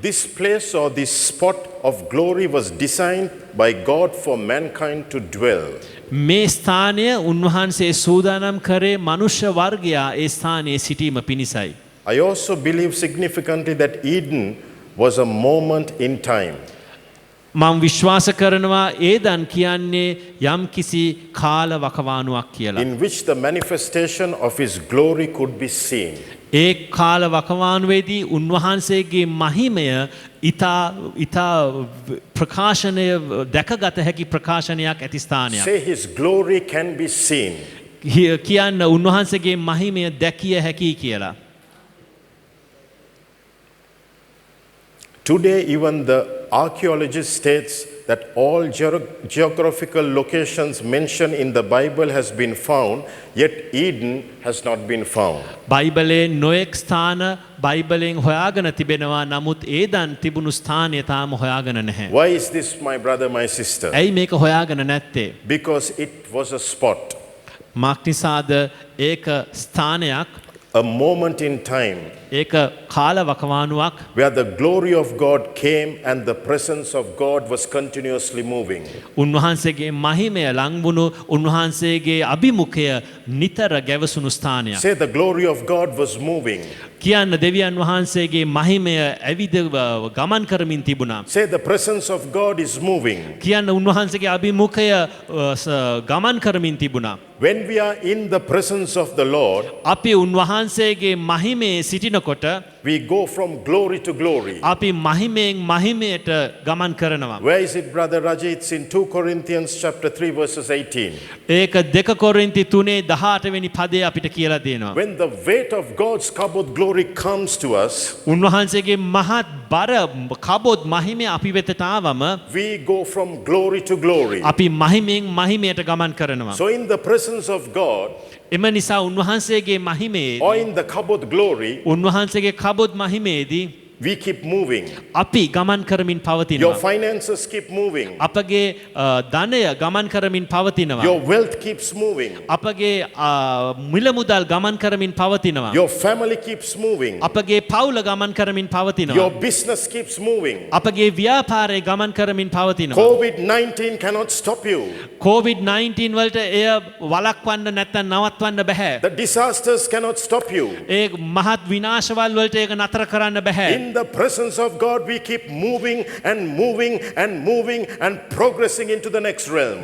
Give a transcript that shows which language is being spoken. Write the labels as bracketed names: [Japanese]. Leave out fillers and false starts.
[English] This place or this spot of glory was designed by God for mankind to dwell. [Sinhala] මේ ස්ථානය උන්වහන්සේ සූදානම් කරේ මනුෂ්‍ය වර්ගයා ඒ ස්ථානයේ සිටීම පිණිසයි. [English] I also believe significantly that Eden was a moment in time. [Sinhala] මම විශ්වාස කරනවා ඒදන් කියන්නේ යම් කිසි කාල වකවානුවක් කියලා. [English] In which the manifestation of His glory could be seen. [Sinhala] ඒ කාල වකවානුවේදී උන්වහන්සේගේ මහිමය ඉතා ප්‍රකාශනය දැකගත හැකි ප්‍රකාශනයක් ඇති ස්ථානයක්. [English] Say His glory can be seen. [Sinhala] කියන්න උන්වහන්සේගේ මහිමය දැකිය හැකි කියලා. [English] Today, even the archaeologist states that all geographical locations mentioned in the Bible has been found, yet Eden has not been found. [Sinhala] බයිබලේ නොයෙක් ස්ථාන බයිබලෙන් හොයාගෙන තිබෙනවා නමුත් ඒදන් තිබුණු ස්ථානය තාම හොයාගෙන නැහැ. [English] Why is this, my brother, my sister? [Sinhala] ඇයි මේක හොයාගෙන නැත්තේ? [English] Because it was a spot, [Sinhala] මක් නිසාද ඒක ස්ථානයක් [English] a moment in time [Sinhala] ඒක කාල වකවානුවක් [English] where the glory of God came and the presence of God was continuously moving. [Sinhala] උන්වහන්සේගේ මහිමය ලංවුණු උන්වහන්සේගේ අභිමුඛය නිතර ගැවසුණු ස්ථානයක්. [English] Say the glory of God was moving. [Sinhala] කියන්න දෙවියන් වහන්සේගේ මහිමය ඇවිද ගමන් කරමින් තිබුණා. [English] Say the presence of God is moving. [Sinhala] කියන්න උන්වහන්සේගේ අභිමුඛය ගමන් කරමින් තිබුණා. [English] When we are in the presence of the Lord, [Sinhala] අපි උන්වහන්සේගේ මහිමේ සිටිනකොට [English] we go from glory to glory. [Sinhala] අපි මහිමෙන් මහිමයට ගමන් කරනවා. [English] Where is it, Brother Raji? It's in 2 Corinthians chapter 3 verses 18. [Sinhala] ඒක 2 කොරින්ති 3:18 වෙනි පදේ අපිට කියලා දෙනවා. [English] When the weight of God's kabod glory comes to us, [Sinhala] උන්වහන්සේගේ මහත් බර කබොත් මහිමය අපි වෙතට ආවම [English] we go from glory to glory. [Sinhala] අපි මහිමෙන් මහිමයට ගමන් කරනවා. [English] So in the presence of God, [Sinhala] එම නිසා උන්වහන්සේගේ මහිමේ [English] or in the kabod glory, [Sinhala] උන්වහන්සේගේ කබොත් මහිමේදී [English] we keep moving. [Sinhala] අපි ගමන් කරමින් [English] Your [Sinhala] පවතිනවා. [English] finances keep moving. [Sinhala] අපගේ ධනය ගමන් කරමින් පවතිනවා. [English] Your wealth keeps moving. [Sinhala] අපගේ මිල මුදල් ගමන් කරමින් පවතිනවා. [English] Your family keeps moving. [Sinhala] අපගේ පවුල ගමන් කරමින් පවතිනවා. [English] Your business keeps moving. [Sinhala] අපගේ ව්‍යාපාරය ගමන් කරමින් පවතිනවා. [English] COVID-19 cannot stop you. [Sinhala] COVID-19 වලට එය වළක්වන්න නැත්නම් නවත්වන්න බෑ. [English] The disasters cannot stop you. [Sinhala] ඒ මහත් විනාශවල වලට ඒක නතර කරන්න බෑ. [English] In the presence of God, we keep moving and moving and moving and progressing into the next realm.